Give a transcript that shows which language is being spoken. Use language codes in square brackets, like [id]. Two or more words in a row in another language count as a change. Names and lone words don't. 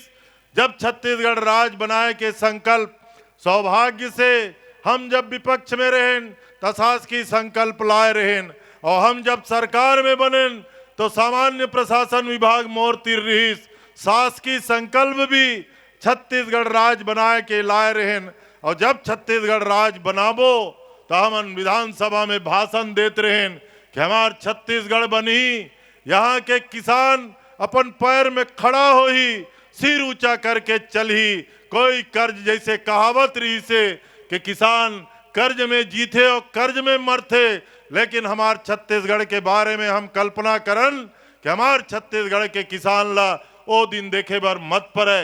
[hne] जब छत्तीसगढ़ राज बनाए के संकल्प सौभाग्य से हम जब विपक्ष में रहें तो शासकीय संकल्प लाए रहें, और हम जब सरकार में बने तो सामान्य प्रशासन विभाग मोर तिर रहीस। शासकीय संकल्प भी छत्तीसगढ़ राज बनाए के लाए रहें, और जब छत्तीसगढ़ राज बनाबो तो हम विधानसभा में भाषण देते रहें कि हमार छत्तीसगढ़ बनी, यहाँ के किसान अपन पैर में खड़ा हो ही, सिर ऊंचा करके चली। कोई कर्ज जैसे कहावत रही से कि किसान कर्ज में जीते और कर्ज में मरते, लेकिन हमार छत्तीसगढ़ के बारे में हम कल्पना करन कि हमार छत्तीसगढ़ के किसान ला ओ दिन देखे बर मत पड़े।